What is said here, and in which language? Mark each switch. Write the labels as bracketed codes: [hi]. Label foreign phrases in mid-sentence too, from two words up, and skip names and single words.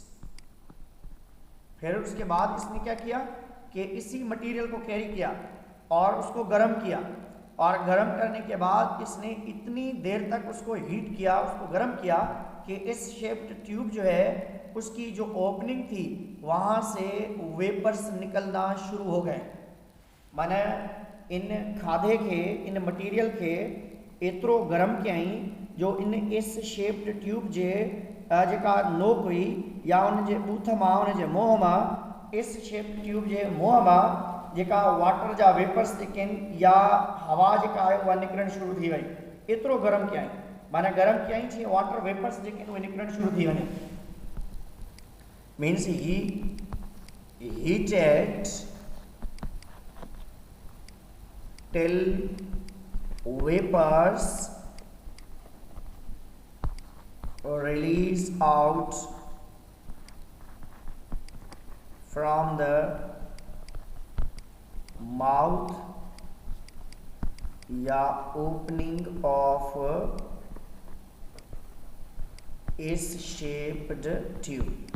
[hi] फिर उसके बाद इसने क्या किया कि इसी मटेरियल को कैरी किया और उसको गर्म किया, और गर्म करने के बाद इसने इतनी देर तक उसको हीट किया, उसको गर्म किया कि [en] S-shaped tube [hi] जो है उसकी जो ओपनिंग थी वहाँ से वेपर्स निकलना शुरू हो गए। [sd] माने इन खाधे के इन मटेरियल के एतिरो गर्म कयई जो इन [en] S-shaped tube [sd] जे जेका नोक हुई या उन जे बूथ मां उन जे मुंह मां [en] S-shaped tube [sd] जे मुंह मां जेका वाटर जा वेपर्स जेके या हवा जेका आहे उहा निकिरणु शुरू थी वई, एतिरो गर्म कयई, माना गर्म कयई जीअं [en] water vapors [sd] जेके उहे निकिरणु शुरू थी वञनि। [en] means he heated till vapors release out from the mouth या opening of S-shaped tube।